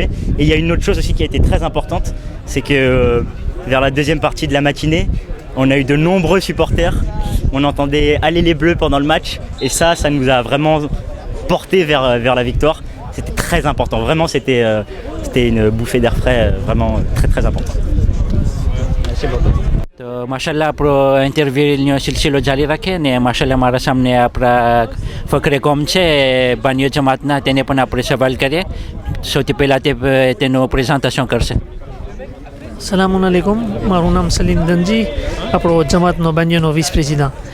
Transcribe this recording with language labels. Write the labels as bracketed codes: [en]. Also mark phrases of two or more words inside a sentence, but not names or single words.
[fr] Et il y a une autre chose aussi qui a été très importante, c'est que vers la deuxième partie de la matinée, on a eu de nombreux supporters. On entendait aller les Bleus pendant le match et ça nous a vraiment porté vers la victoire. C'était très important, vraiment c'était une bouffée d'air frais, vraiment très très important. Merci beaucoup. [gu] तो माशाल्लाह આપણો ઇન્ટરવ્યુનો સિલસિલો જારી રાખે ને માશાલ્લાહ મારા સામે આપણા ફકરે કોમ છે બાનિયો જમાતના તેને પણ આપણે સવાલ કરીએ. સૌથી પહેલાં તેનું પ્રેઝન્ટેશન કરશે. સલામુન અલૈકુમ, મારું નામ સલીમ દનજી, આપણો જમાતનો બાનિયોનો વિસ પ્રેસિડન્ટ.